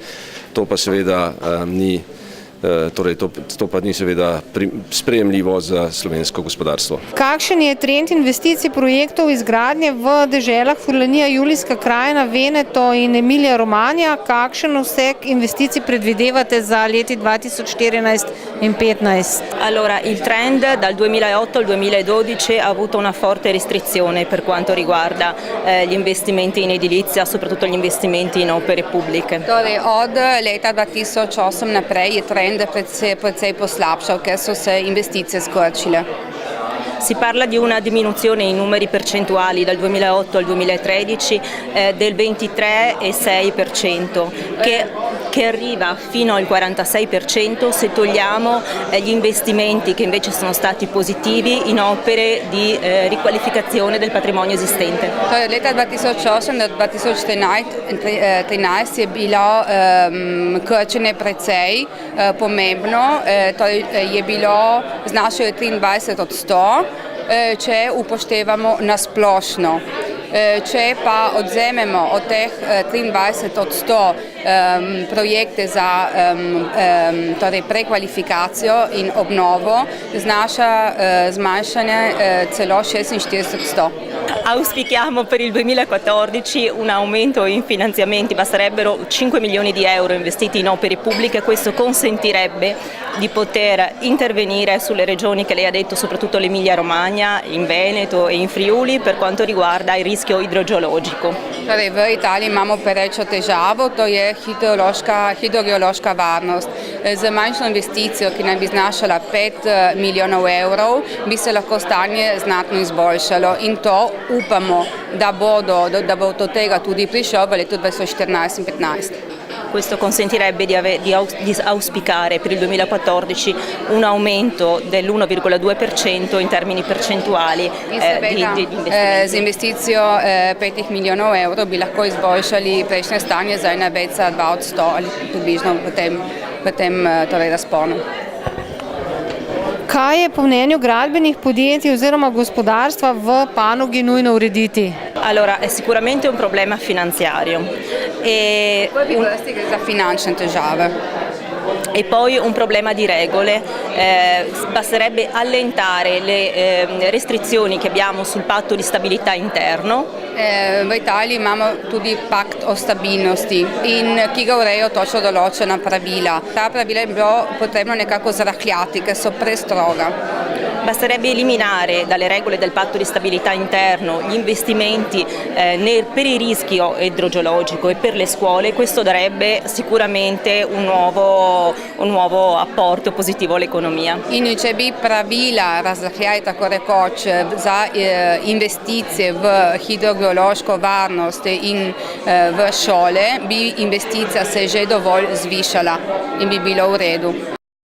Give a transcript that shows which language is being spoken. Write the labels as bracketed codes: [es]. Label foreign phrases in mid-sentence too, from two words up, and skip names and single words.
[sl] To pa seveda ni seveda sprejemljivo za slovensko gospodarstvo. Kakšen je trend investicij projektov izgradnje v deželah Furlanija, Julijska krajina, Veneto in Emilija Romagna? Kakšen obseg investicij predvidevate za leti 2014 in 2015? [it] Allora, il trend dal 2008 al 2012 ha avuto una forte restrizione per quanto riguarda gli investimenti in edilizia, soprattutto gli investimenti in opere pubbliche. [sl] Torej, od leta 2008 naprej je trend precej poslabšal, ker so se investicije skrčile. [it] Si parla di una diminuzione in numeri percentuali dal 2008 al 2013 del 23,6%, che arriva fino al 46% se togliamo gli investimenti che invece sono stati positivi in opere di riqualificazione del patrimonio esistente. [sl] Torej, leta 2008 do 2013 je bilo krčenje precej pomembno, torej je bilo znašalo 23%, če upoštevamo na splošno. Če pa odzememo od teh 23% projekte za prekvalifikacijo in obnovo, znaša zmanjšanje celo 46%. [it] Auspichiamo per il 2014 un aumento in finanziamenti, basterebbero 5 milioni di euro investiti in opere pubbliche, questo consentirebbe di poter intervenire sulle regioni che lei ha detto, soprattutto l'Emilia Romagna, in Veneto e in Friuli, per quanto riguarda il rischio idrogeologico. [sl] Torej, v Italiji imamo perečo težavo, to je hidrogeološka varnost. Z manjšo investicijo, ki naj bi znašala 5 milijonov evrov, bi se lahko stanje znatno izboljšalo in to upamo, da bo do tega tudi prišel v letu 2014 in 2015. [it] Questo consentirebbe di auspicare per il 2014 un aumento dell'1,2% in termini percentuali di investimenti. [sl] Z investicijo 5 milijonov evrov bi lahko izboljšali prejšnje stanje za 1,2% ali približno v tem razponu. Kaj je po mnenju gradbenih podjetij oziroma gospodarstva v panogi nujno urediti? [it] Allora, è sicuramente un problema finanziario. [sl] Gre za finančne težave. [it] E poi un problema di regole, basterebbe allentare le restrizioni che abbiamo sul patto di stabilità interno. [sl] V Italiji imamo tudi pakt o stabilnosti, ki ga urejajo točno določena pravila. Ta pravila je bilo potrebno nekako zrahljati, ker so prestroga. [it] Basterebbe eliminare dalle regole del patto di stabilità interno gli investimenti per il rischio idrogeologico e per le scuole. Questo darebbe sicuramente un nuovo apporto positivo all'economia. [sl] In če bi pravila razrahljali tako rekoč za investicije v hidrogeološko varnost in v šole, bi investicija se že dovolj zvišala in bi bilo v redu.